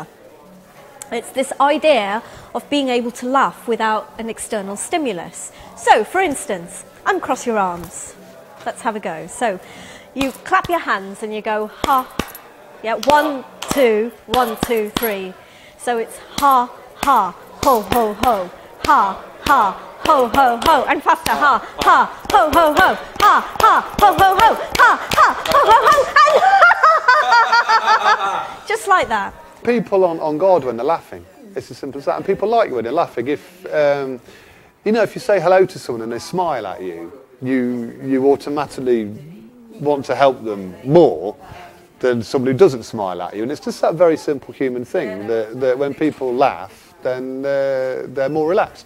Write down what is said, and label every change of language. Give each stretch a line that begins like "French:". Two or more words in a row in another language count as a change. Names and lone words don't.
English: It's this idea of being able to laugh without an external stimulus. So, for instance, uncross your arms. Let's have a go. So, you clap your hands and you go, ha. Yeah, 1, 2, 1, 2, 3. So it's ha, ha, ho, ho, ho. Ha, ha, ho, ho, ho. And faster, ha, ha, ho, ho, ho. Ha, ha, ho, ho, ho. Ha, ha, ho, ho, ho. And just like that. People on guard when they're laughing. It's as simple as that. And people like you when they're laughing. If you know, if you say hello to someone and they smile at you, you automatically want to help them more than somebody who doesn't smile at you. And it's just that very simple human thing that when people laugh, then they're more relaxed.